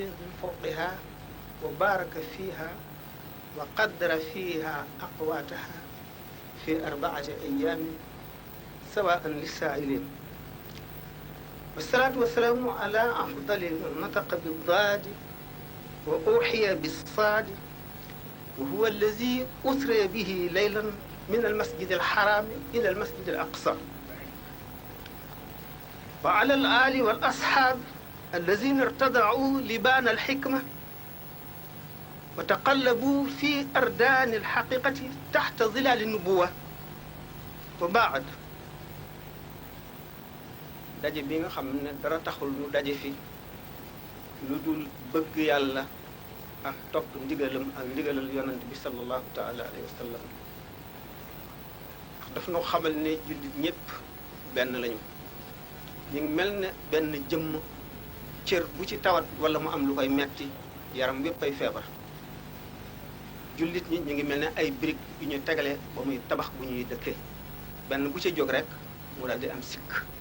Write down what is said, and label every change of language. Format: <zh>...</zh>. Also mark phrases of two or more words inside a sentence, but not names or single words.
<ar>من فوقها وبارك فيها وقدر فيها أقواتها في 4 أيام سواء للسائلين والصلاة والسلام على أفضل من نطق بالضاد وأوحي بالصاد وهو الذي أسري به ليلا من المسجد الحرام إلى المسجد الأقصى وعلى الآل والأصحاب الذين ارتضعوا لبان الحكمة وتقلبوا في أردان الحقيقة تحت ظلال النبوة وبعد</ar> <wo>daje bi nga xam ne dara taxul nu daje fi lu dul bëgg yàlla ak topp ndigalam ak ndigalal yonent bi</wo> <ar>صلى الله تعالى عليه وسلم</ar> <wo>daf noo xamal ne jullit ñëpp benn lañu ñu ngi mel ne benn jëmm cër bu ci tawat wala mu am lu koy metti yaram yépp ay feebar jullit ñi ñu ngi mel ne ay briques yu ñu tegale ba muy tabax bu ñuy dëkkee benn bu ci jóg rek mu daal di am sikk</wo>